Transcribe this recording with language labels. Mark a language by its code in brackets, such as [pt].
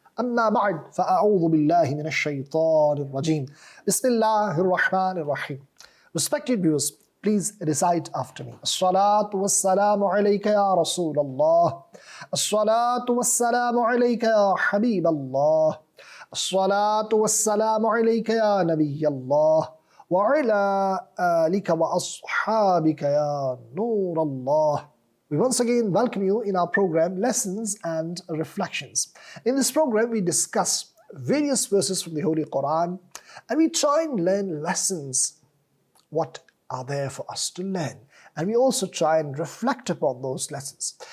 [ar] أما بعد فأعوذ بالله من الشيطان الرجيم بسم الله الرحمن الرحيم. [en] Respected viewers, please recite after me. [ar] الصلاة والسلام عليك يا رسول الله. الصلاة والسلام عليك يا حبيب الله. الصلاة والسلام عليك يا نبي الله وعلى آلك وأصحابك يا نور الله. [en] We once again welcome you in our program Lessons and Reflections. In this program, we discuss various verses from the Holy Quran and we try and learn lessons. What are there for us to learn? And we also try and reflect upon those lessons.